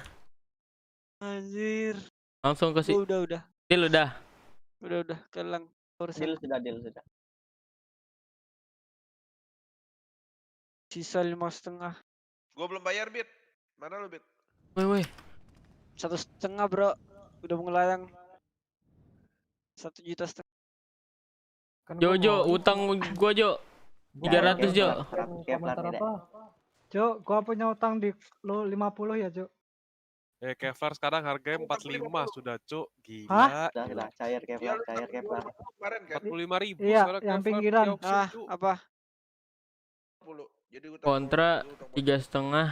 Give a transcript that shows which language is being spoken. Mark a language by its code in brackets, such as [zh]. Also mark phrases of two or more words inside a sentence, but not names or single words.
[id] Anjir. Langsung ke sini. Udah. Deal udah. Udah, kelang. Deal sudah. Sisa 5,5. Gua belum bayar, Bit. Mana lu, Bit? Woi. 1,5 bro. Udah ngelayang. 1,5 juta. Jo, utang gua Jo. 300 Jo. Komentar apa? Cuk, gua punya utang di lu 50 ya, Cuk. Kevlar sekarang harganya 45 sudah, Cuk. Gila. Hah? Sudah cair Kevlar, cair Kevlar. 45.000 Iya, sekarang yang Kevlar pinggiran. di auction, Cuk. Apa? Jadi utang Kontra 3,5.